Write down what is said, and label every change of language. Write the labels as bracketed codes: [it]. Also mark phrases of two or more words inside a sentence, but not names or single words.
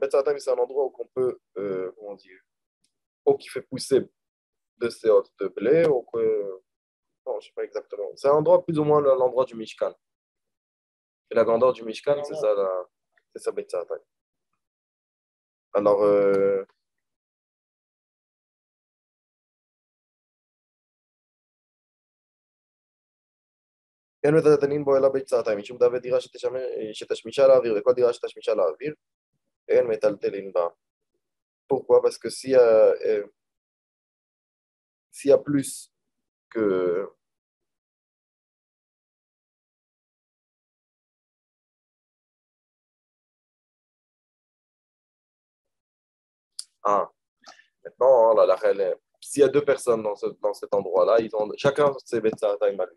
[he] בית סאתיים, [fr] c'est un endroit où on peut, comment dire, ou qui fait pousser de séotes de blé, ou que, non, je sais pas exactement. C'est un endroit plus ou moins l'endroit du Mishkan. Et la grandeur du Mishkan, c'est ça, c'est ça [he] בית סאתיים. [fr] Alors, [he] אין מטלטלין בו אלא ביצתיים, משום דוד דירה שתשמישה לאוויר, וכל דירה שתשמישה לאוויר, אין מטלטלין בה. [fr] Pourquoi? Parce que s'il y a plus que... Ah, maintenant, là, s'il y a deux personnes dans cet endroit-là, ils ont chacun ses Betzatayim à lui.